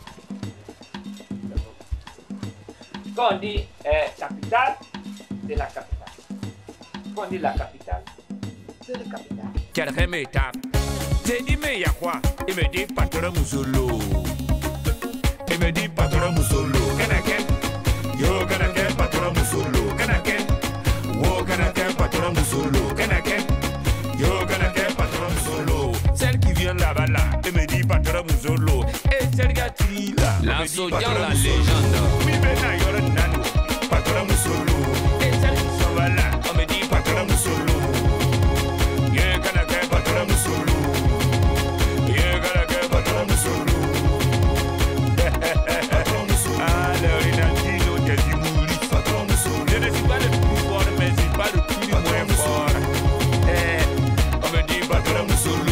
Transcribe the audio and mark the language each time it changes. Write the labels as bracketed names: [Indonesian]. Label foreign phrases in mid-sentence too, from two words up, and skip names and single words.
[French] Quand on dit capitale, c'est la capitale. Quand on dit la capitale, c'est la capitale. Quelqu'un me tape. J'ai dit mais il y a quoi? Il me dit patron Moussolo. Il me dit patron Moussolo. [Bambara] Kanake. Yo kanake patron Moussolo. Kanake. Wo kanake patron Moussolo. Kanake. Yo kanake patron Moussolo. [French] Celle qui vient là-bas là, il me dit patron Moussolo. Et celle qui là, la Sodia la légende. [Bambara] Mi bena yoro nano. Patron Moussolo. [French] Et celle qui s'en va là, on me dit patron Moussolo. [Bambara] Yo kanake patron Moussolo. [French] Je ne suis pas le plus fort, mais je suis pas le plus moins fort. On me dit patron Moussolo.